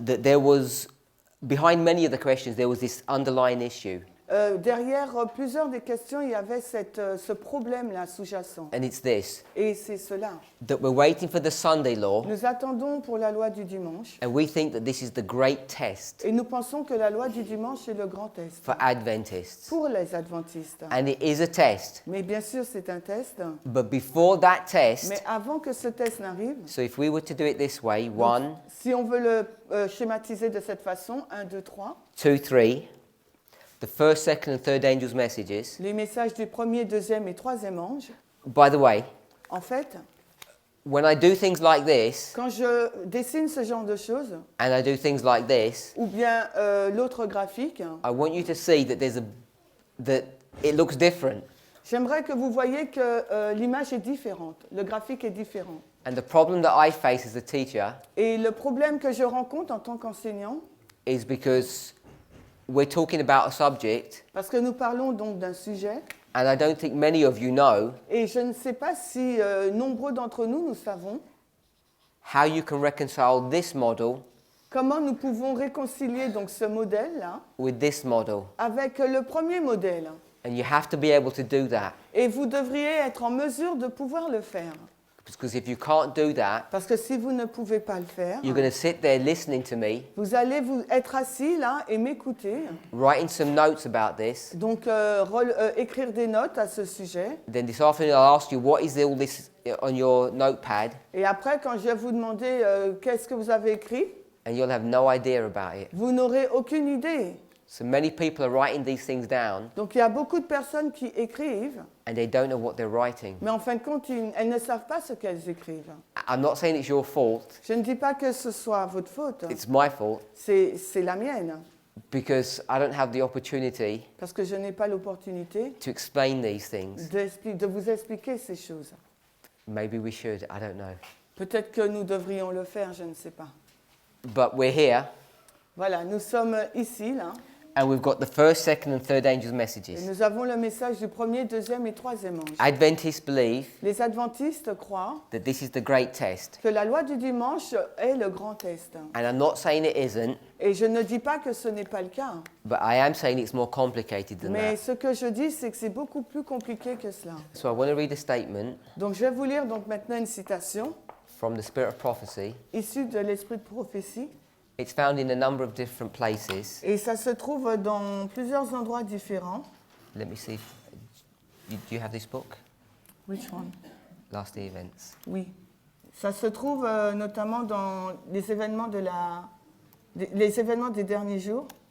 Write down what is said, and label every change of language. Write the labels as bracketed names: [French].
[English] that there was, behind many of the questions, there was this underlying issue, [French] derrière plusieurs des questions, il y avait ce problème-là sous-jacent. [English] and it's this, [French] Et c'est cela. [English] that we're waiting for the Sunday law, [French] Nous attendons pour la loi du dimanche [English] and we think that this is the great test [French] et nous pensons que la loi du dimanche est le grand test [English] for Adventists. [French] pour les adventistes. [English] And it is a test, [French] Mais bien sûr, c'est un test. [English] but before that test, [French] Mais avant que ce test n'arrive, [English] so if we were to do it this way, [French] donc, [English] 1, [French] si on veut le schématiser de cette façon, 1, 2, 3, [English] 2, 3, the first, second, and third angels' messages. [French] les messages du premier, deuxième et troisième ange, [English] By the way, [French] en fait, [English] when I do things like this, [French] quand je dessine ce genre de choses, [English] and I do things like this, [French] ou bien l'autre graphique, [English] I want you to see that that it looks different. [French] j'aimerais que vous voyez que l'image est différente, le graphique est différent. [English] And the problem that I face as a teacher [French] Et le problème que je rencontre en tant qu'enseignant, [English] is because we're talking about a subject, [French] parce que nous parlons donc d'un sujet, [English] and I don't think many of you know [French] et je ne sais pas si nombreux d'entre nous, nous savons [English] how you can reconcile this model [French] comment nous pouvons réconcilier donc ce modèle-là [English] with this model. [French] avec le premier modèle. [English] And you have to be able to do that, [French] Et vous devriez être en mesure de pouvoir le faire. [English] because if you can't do that, [French] Parce que si vous ne pouvez pas le faire, [English] you're going to sit there listening to me, [French] vous allez être assis là et m'écouter, [English] writing some notes about this. [French] donc écrire des notes à ce sujet. [English] Then this afternoon I'll ask you, what is all this on your notepad? [French] Et après, quand je vais vous demander qu'est-ce que vous avez écrit, [English] And you'll have no idea about it. [French] vous n'aurez aucune idée. [English] So many people are writing these things down, [French] Donc il y a beaucoup de personnes qui écrivent, [English] and they don't know what they're writing. [French] mais en fin de compte, elles ne savent pas ce qu'elles écrivent. [English] I'm not saying it's your fault. [French] Je ne dis pas que ce soit votre faute, [English] It's my fault, [French] c'est la mienne, [English] because I don't have the opportunity [French] parce que je n'ai pas l'opportunité [English] to explain these things. [French] de vous expliquer ces choses. [English] Maybe we should, I don't know. [French] Peut-être que nous devrions le faire, je ne sais pas. [English] But we're here, [French] Voilà, nous sommes ici, là, [English] and we've got the first, second, and third angels' [French] et [English] messages. [French] nous avons le message du premier, deuxième et troisième ange. [English] Adventists believe [French] Les adventistes croient [English] that this is the great test. [French] que la loi du dimanche est le grand test. [English] And I'm not saying it isn't, [French] Et je ne dis pas que ce n'est pas le cas, [English] but I am saying it's more complicated than [French] mais [English] that. [French] ce que je dis, c'est que c'est beaucoup plus compliqué que cela. [English] So I want to read a statement [French] Donc je vais vous lire donc maintenant une citation [English] from the Spirit of Prophecy, [French] issue de l'esprit de prophétie, [English] It's found in a number of different places. [French] Et ça se trouve dans plusieurs endroits différents. [English] Let me see. Do you have this book? Which one? Last Day Events. [French] Oui. Ça se trouve notamment dans les événements les événements des derniers jours.